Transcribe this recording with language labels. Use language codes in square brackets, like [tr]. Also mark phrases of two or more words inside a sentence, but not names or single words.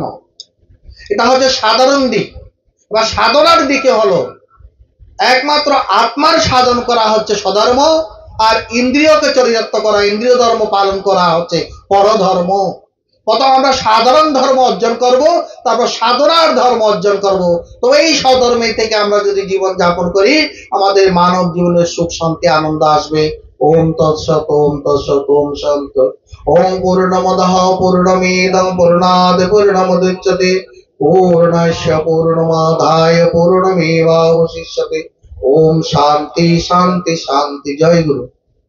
[bn] এটা হচ্ছে সাধারণ দিক বা সাধনার দিকে হলো একমাত্র আত্মার সাধন করা হচ্ছে স্বধর্ম, আর ইন্দ্রিয়কে চরিতার্থ করা, ইন্দ্রিয় ধর্ম পালন করা হচ্ছে পরধর্ম। প্রথম আমরা সাধারণ ধর্ম অর্জন করব, তারপর সাধনার ধর্ম অর্জন করব। তো এই স্বধর্মে থেকে আমরা যদি জীবন যাপন করি, আমাদের মানব জীবনের সুখ শান্তি আনন্দ আসবে। [sa] ওম তৎসৎ, ওম তৎসৎ, ওম শান্তি। ওম পূর্ণমদঃ পূর্ণমিদং পূর্ণাৎ পূর্ণমুদচ্যতে पूर्णस्य पूर्णमादाय पूर्णमेवावशिष्यते। ओम शांति शांति शांति। जय गुरु।